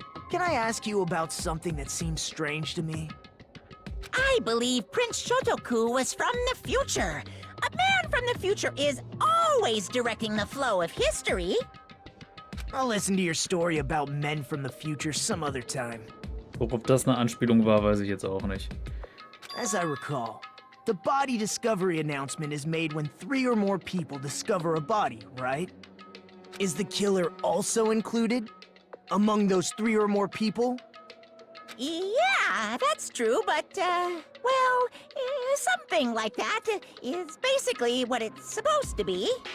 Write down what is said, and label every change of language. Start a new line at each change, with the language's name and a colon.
English: Can I ask you about something that seems strange to me? I believe Prince Shotoku was from the future. A man from the future is always directing the flow of history. I'll listen to your story about men from the future some other time.
German: Ob das eine Anspielung war, weiß ich jetzt auch nicht.
English: As I recall, the body discovery announcement is made when 3 or more people discover a body, right? Is the killer also included? Among those 3 or more people? Yeah, that's true, but, well, something like that is basically what it's supposed to be.